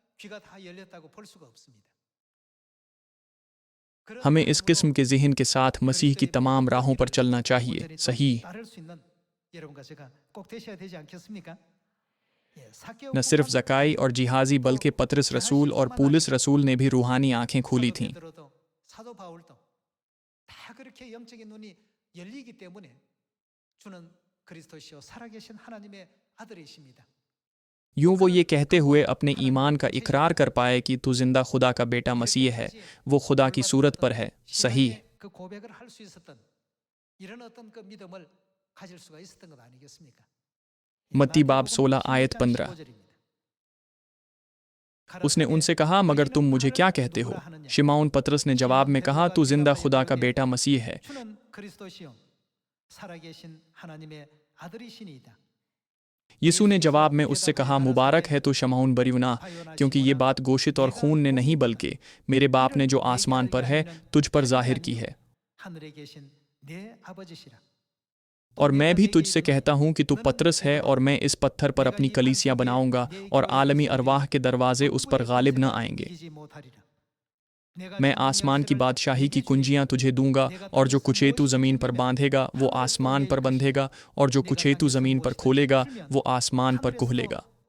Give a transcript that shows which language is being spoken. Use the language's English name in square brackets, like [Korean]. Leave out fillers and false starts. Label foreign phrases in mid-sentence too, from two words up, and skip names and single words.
[Urdu] ہمیں اس قسم کے ذہن کے ساتھ مسیح کی تمام راہوں پر چلنا چاہیے. صحیح نہ صرف زکائی اور جیحازی بلکہ پطرس رسول اور پولس رسول نے بھی روحانی آنکھیں کھولی تھیں. [Korean] 다 그렇게 영적인 눈이 열리기 때문에 주는 그리스도시요 살아계신 하나님의 아들이십니다. [Urdu] یوں وہ یہ کہتے ہوئے اپنے ایمان کا اقرار کر پائے کہ تو زندہ خدا کا بیٹا مسیح ہے، وہ خدا کی صورت پر ہے. सही। [Korean] 그 고백을 할 수 있었던 이런 어떤 그 믿음을 가질 수가 있었던 것 아니겠습니까? [Urdu] متی باب 16 آیت 15. اس نے ان سے کہا، مگر تم مجھے کیا کہتے ہو? شمعون پطرس نے جواب میں کہا، تو زندہ خدا کا بیٹا مسیح ہے. [Korean] 주는 그리스도시요 살아계신 하나님의 아들이시니이다. [Urdu] یسوع نے جواب میں اس سے کہا، مبارک ہے تو شمعون بریونا، کیونکہ یہ بات گوشت اور خون نے نہیں بلکہ میرے باپ نے جو آسمان پر ہے تجھ پر ظاہر کی ہے. [Korean] 하늘에 계신 내 아버지시라. [Urdu] اور میں بھی تجھ سے کہتا ہوں کہ تو پطرس ہے، اور میں اس پتھر پر اپنی کلیسیا بناؤں گا، اور عالمی ارواح کے دروازے اس پر غالب نہ آئیں گے. میں آسمان کی بادشاہی کی کنجیاں تجھے دوں گا، اور جو کچھ تو زمین پر باندھے گا وہ آسمان پر بندھے گا، اور جو کچھ تو زمین پر کھولے گا وہ آسمان پر کھلے گا.